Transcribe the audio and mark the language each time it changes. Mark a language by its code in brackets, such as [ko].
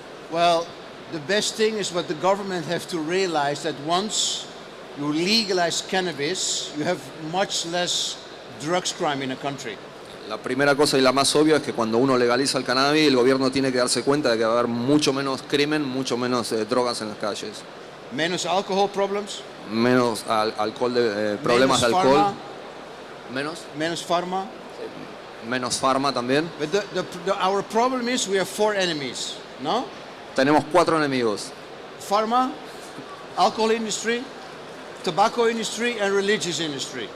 [en] Well, the best thing is what the government have to realize, that once you legalize cannabis, you have much less drugs crime in a country. [es] La primera cosa y la más obvia es que cuando uno legaliza el cannabis, el gobierno tiene que darse cuenta de que va a haber mucho menos crimen, mucho menos drogas en las calles. Menos alcohol problems. Menos alcohol problemas de menos alcohol. Pharma, Menos pharma. Menos farma también. [en] But our problem is we have 4 enemies, no? [es] Tenemos 4 enemigos. [en] Pharma, alcohol industry, tobacco industry, and religious industry.